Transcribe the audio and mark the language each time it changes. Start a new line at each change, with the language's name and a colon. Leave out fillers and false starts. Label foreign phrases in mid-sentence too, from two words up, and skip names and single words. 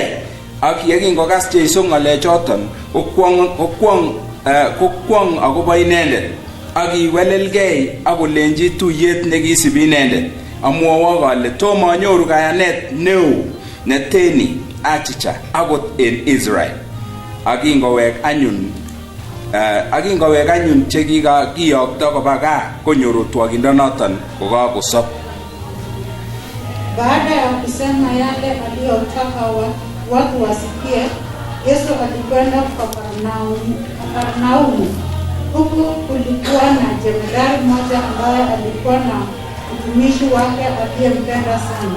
Kalenjin: Ak yekingokas Jeiso ngalechoton kokwong akobo inendet ak kiwelelgei akolenji tuyet nekisibi inendet, amwowo kole tomo anyoru kayanet neo neteni achicha akot en Israel. Akingowek anyun chekikiyokto koba gaa konyoru otwogindonoton kokakosob.
Swahili: Baada ya kusema yale aliyotaka watu wasikie, Yesu alikwenda Kapernaumu. Huku kulikuwa na jemedari mmoja ambaye alikuwa na mtumishi wake aliyempenda sana.